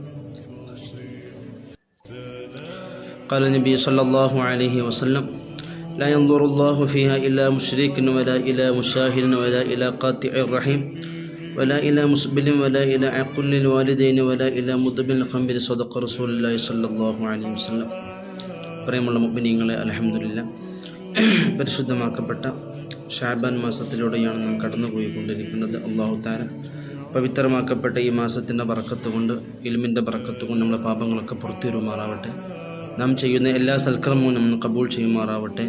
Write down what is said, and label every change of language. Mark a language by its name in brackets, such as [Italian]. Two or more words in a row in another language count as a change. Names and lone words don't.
[Arabic] قال النبي صلى الله عليه وسلم: لا ينظر الله فيها إلى مشرك ولا إلى مشاهد ولا إلى قاطع الرحم ولا إلى مسبل ولا إلى عقل الوالدين ولا إلى مدبل الخمر. صدق رسول الله صلى الله عليه وسلم. [Malayalam] പ്രിയമുള്ള മുഅ്മിനീങ്ങളെ, അൽഹംദുലില്ലാഹ്, പരിശുദ്ധമാക്കപ്പെട്ട ഷഅബാൻ മാസത്തിലൂടെയാണ് നാം കടന്നുപോയിക്കൊണ്ടിരിക്കുന്നത്. [Arabic] الله تعالى [Malayalam] പവിത്രമാക്കപ്പെട്ട ഈ മാസത്തിൻ്റെ ബറക്കത്ത് കൊണ്ട്, ഇൽമിൻ്റെ ബറക്കത്ത് കൊണ്ട് നമ്മുടെ പാപങ്ങളൊക്കെ പുറത്തുവരുമാറാവട്ടെ. നാം ചെയ്യുന്ന എല്ലാ സൽക്കർമ്മവും നമ്മൾ കബൂൾ ചെയ്യുമാറാവട്ടെ.